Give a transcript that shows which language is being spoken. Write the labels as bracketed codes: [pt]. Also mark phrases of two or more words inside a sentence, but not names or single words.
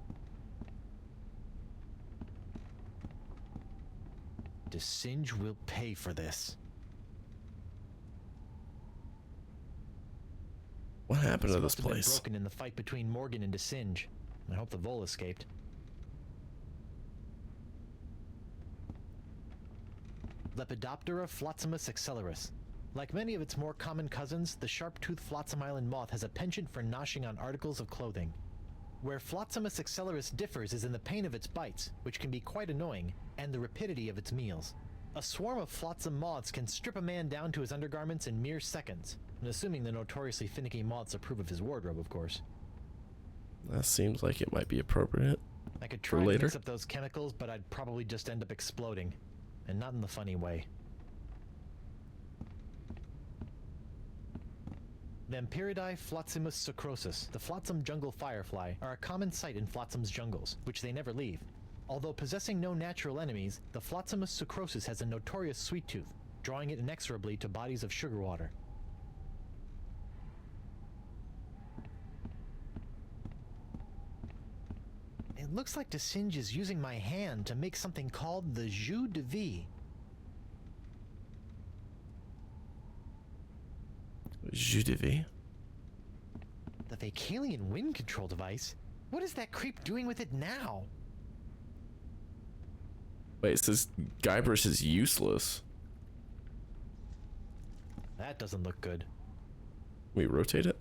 [en] DeSinge will pay for this. What happened to this Must have been place? broken in the fight between Morgan and DeSinge. I hope the vole escaped. Lepidoptera flotzimus accelerus. Like many of its more common cousins, the sharp-toothed Flotsam Island moth has a penchant for noshing on articles of clothing. Where Flotzimus accelerus differs is in the pain of its bites, which can be quite annoying, and the rapidity of its meals. A swarm of flotsam moths can strip a man down to his undergarments in mere seconds, and assuming the notoriously finicky moths approve of his wardrobe, of course. That seems like it might be appropriate. I could for try to later. mix up those chemicals, but I'd probably just end up exploding. And not in the funny way. Vampiridae flotzimus sucrosus, the flotsam jungle firefly, are a common sight in flotsam's jungles, which they never leave. Although possessing no natural enemies, the flotzimus sucrosus has a notorious sweet tooth, drawing it inexorably to bodies of sugar water. It looks like DeSinge is using my hand to make something called the jus de vie. Jus de vie? The Vacalian wind control device? What is that creep doing with it now? Wait, it says Guybrush is useless. That doesn't look good. We rotate it?